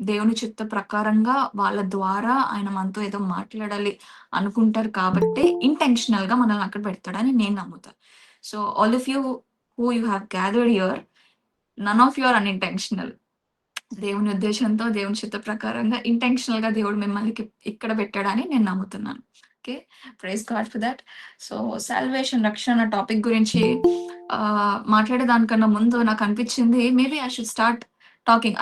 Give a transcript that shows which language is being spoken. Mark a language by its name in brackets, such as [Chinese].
[Telugu] దేవుని చిత్త ప్రకారంగా వాళ్ళ ద్వారా ఆయన మనతో ఏదో మాట్లాడాలి అనుకుంటారు కాబట్టి ఇంటెన్షనల్ గా మనల్ని అక్కడ పెడతాడని నేను నమ్ముతాను. [English] So all of you who you have gathered here, none of you are unintentional. [Telugu] దేవుని ఉద్దేశంతో, దేవుని చిత్త ప్రకారంగా ఇంటెన్షనల్ గా దేవుడు మిమ్మల్ని ఇక్కడ పెట్టాడని నేను నమ్ముతున్నాను. [English] Okay, praise God for that. So salvation, [Telugu] రక్షణ టాపిక్ గురించి మాట్లాడే దానికన్నా ముందు నాకు అనిపించింది, [English] Maybe I should start talking.